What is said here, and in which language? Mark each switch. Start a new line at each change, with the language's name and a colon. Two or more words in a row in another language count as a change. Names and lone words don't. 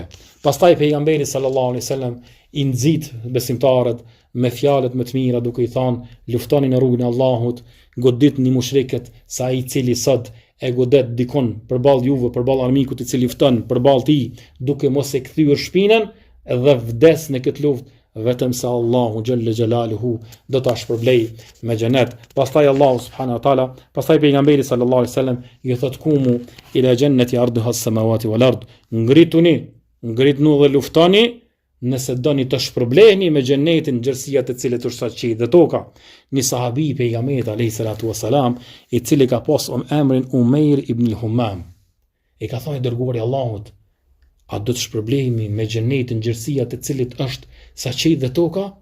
Albanian: Pastaj pejgamberi
Arabic: صلى الله عليه وسلم
Albanian: i nxit besimtarët me fjalët më të mira duke i thënë luftoni në rrugën e Allahut, goditni mushrikët, sa ai i cili sot e godet dikon përballë juve, përballë armikut i cili lufton përballë tij, duke mos e kthyer shpinën dhe vdes në këtë luftë, vetëm se Allahu
Arabic: جل جلاله
Albanian: do ta shpërblej me xhenet. Pastaj Allahu
Arabic: سبحانه وتعالى,
Albanian: pastaj pejgamberi
Arabic: صلى الله عليه وسلم
Albanian: i thot
Arabic: قوموا إلى جنة عرضها السماوات والأرض,
Albanian: ngritnu dhe luftoni nëse doni të shpërbleheni me xhenetin, gjerësia të cilët është qielli dhe toka. Një sahabi i pejgamberit
Arabic: عليه الصلاة والسلام,
Albanian: i cili ka pas emrin Umair ibn al-Humam, i ka thënë dërguari i Allahut, a do të shpërblehemi me xhenetin, gjerësia të cilit është sa qielli dhe toka?